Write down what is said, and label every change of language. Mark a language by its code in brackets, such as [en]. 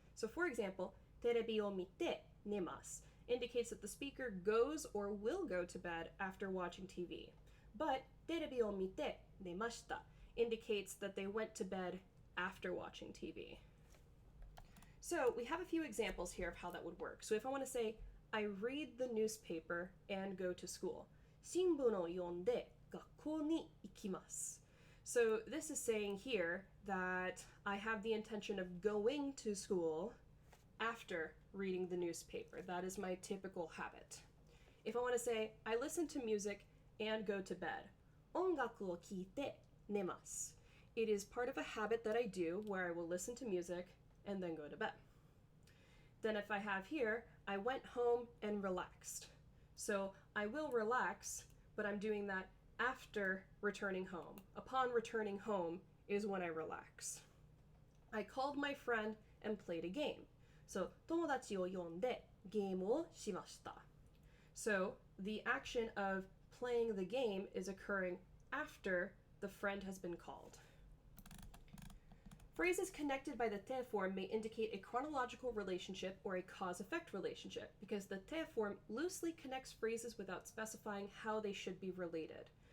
[en] So for example, [ja] terebi o mite nemasu [en] indicates that the speaker goes or will go to bed after watching TV. But [ja] terebi o mite nemashita [en] indicates that they went to bed after watching TV. So we have a few examples here of how that would work. So if I want to say, I read the newspaper and go to school. [ja] 新聞を読んで学校に行きます. [en] So this is saying here that I have the intention of going to school after reading the newspaper. That is my typical habit. If I want to say, I listen to music and go to bed. [ja] 音楽を聴いて寝ます. [en] It is part of a habit that I do where I will listen to music and then go to bed. Then if I have here, I went home and relaxed. So I will relax, but I'm doing that after returning home. Upon returning home is when I relax. I called my friend and played a game. [ja] So 友達を呼んでゲームをしました. [en] So the action of playing the game is occurring after the friend has been called. Phrases connected by the te form may indicate a chronological relationship or a cause-effect relationship because the te form loosely connects phrases without specifying how they should be related.